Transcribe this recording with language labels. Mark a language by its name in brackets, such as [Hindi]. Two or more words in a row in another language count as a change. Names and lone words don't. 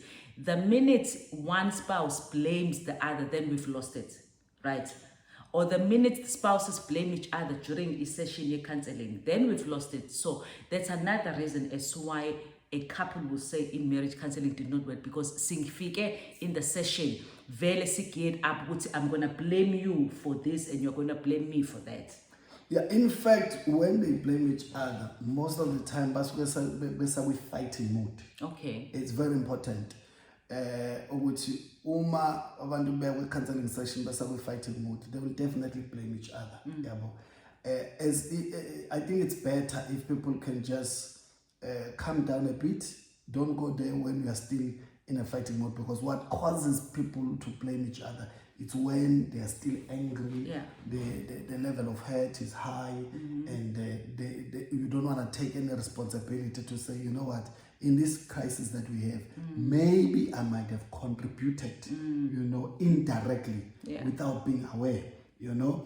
[English] The minute one spouse blames the other, then we've lost it, right? Or the minute the spouses blame each other during a session of counseling, then we've lost it. So that's another reason as to why a couple will say in marriage counseling did not work, because singfike in the session, [Zulu] vele sikid [English] up, I'm gonna blame you for this and you're gonna blame me for that. Yeah, in fact, when they blame each other, most of the time, we fighting mood. Okay. It's very important. [Zulu] Uma abantu [English] be with counseling session, we fighting mood. They will definitely blame each other. I think it's better if people can just calm down a bit. Don't go there when you are still in a fighting mode, because what causes people to blame each other, it's when they are still angry, the level of hurt is high, and you don't want to take any responsibility to say, you know what, in this crisis that we have, maybe I might have contributed, you know, indirectly, without being aware, you know.